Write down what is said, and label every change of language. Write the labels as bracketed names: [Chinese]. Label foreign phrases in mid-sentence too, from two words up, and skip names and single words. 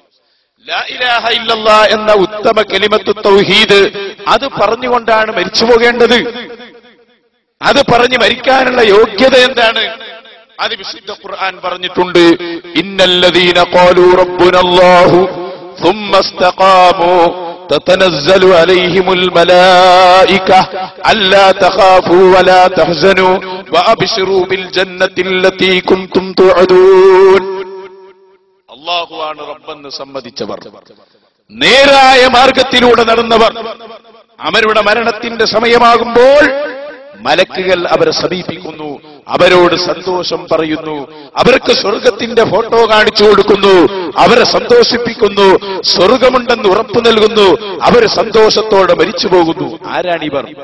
[Arabic] لا إله إلا الله [Malayalam] എന്ന ഉത്തമ [Arabic] كلمة التوحيد [Malayalam] അത് പറഞ്ഞുകൊണ്ടാണ് മരിച്ചു പോകേണ്ടത്. അത് പറഞ്ഞ് മരിക്കാനുള്ള യോഗ്യത എന്താണ്? അത് വിശുദ്ധ ഖുർആൻ പറഞ്ഞിട്ടുണ്ട്. [Arabic] إن الذين قالوا ربنا الله ثم استقاموا تتنزل عليهم الملائكة ألا تخافوا ولا تحزنوا وأبشروا بالجنة التي كنتم توعدون. അല്ലാഹുവാണ് റബ്ബെന്ന് സമ്മതിച്ചവർ, നേരായ മാർഗത്തിലൂടെ നടന്നവർ, അവരുടെ മരണത്തിന്റെ സമയമാകുമ്പോൾ മലക്കുകൾ അവരെ സമീപിക്കുന്നു, അവരോട് സന്തോഷം പറയുന്നു, അവർക്ക് സ്വർഗത്തിന്റെ ഫോട്ടോ കാണിച്ചു കൊടുക്കുന്നു, അവരെ സന്തോഷിപ്പിക്കുന്നു, സ്വർഗമുണ്ടെന്ന് ഉറപ്പു നൽകുന്നു, അവർ സന്തോഷത്തോടെ മരിച്ചു പോകുന്നു.